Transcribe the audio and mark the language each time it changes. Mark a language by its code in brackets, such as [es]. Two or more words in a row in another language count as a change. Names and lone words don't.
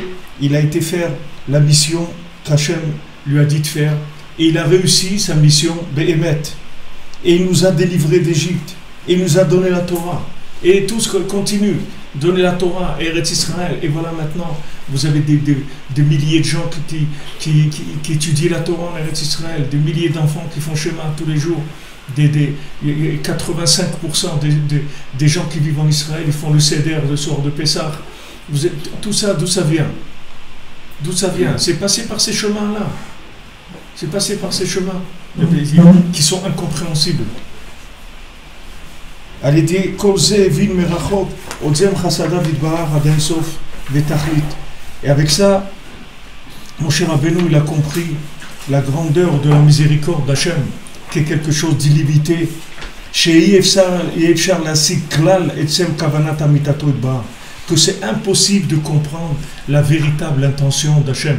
[fr] Il a été faire la mission qu'Hachem lui a dit de faire et il a réussi sa mission Behemet et il nous a délivrés d'Égypte et il nous a donné la Torah et tout ce qu'on continue donner la Torah Eretz Israël et voilà maintenant vous avez des milliers de gens qui étudient la Torah en Eretz Israël, des milliers d'enfants qui font Shema tous les jours, 85% des gens qui vivent en Israël ils font le Seder le soir de Pessah. Tout ça, d'où ça vient? D'où ça vient? C'est passé par ces chemins-là. C'est passé par ces chemins qui sont incompréhensibles. [he] על ידי כל זה הבין מרחוק עוצם חסדיו יתברך עד אין סוף ותכלית. [fr] Et avec ça, Moshe Rabbeinu, il a compris la grandeur de la miséricorde d'Hachem, qui est quelque chose d'illimité. Que c'est impossible de comprendre la véritable intention d'Hachem.